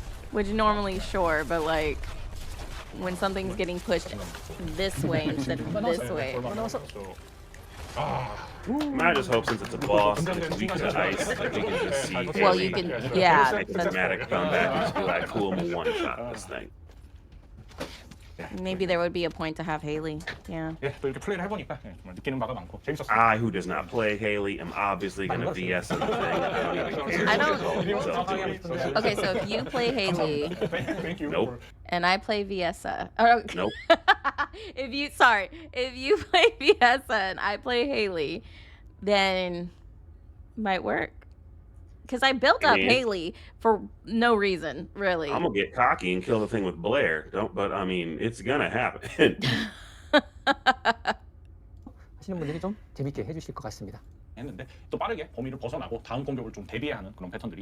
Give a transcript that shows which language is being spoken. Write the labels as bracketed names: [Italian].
[English] Which normally, sure, but like, when something's getting pushed this way instead of this way. I just hope since it's a boss and it's weak to ice, that we can just see. Well, you can, yeah. Make a dramatic comeback and just be like, cool, I'm gonna one-shot this thing. Maybe there would be a point to have Haley. Yeah. [Korean] 예, 또 이렇게 플레이를 해보니까 정말 느끼는 바가 많고 재밌었어요. [English] I, who does not play Haley, am obviously gonna VS the thing. I don't even care. I don't- don't. Okay, so if you play Haley Thank you. Nope. and I play Viessa. Oh, Nope. if you play Viessa and I play Haley, then Might work. Because I built up Haley for no reason, really. I'm gonna get cocky and kill the thing with Blair. But I mean, it's gonna happen. [Korean] 하시는 분들이 좀 재밌게 해주실 것 같습니다. 했는데 또 빠르게 범위를 벗어나고 다음 공격을 좀 대비하는 그런 패턴들이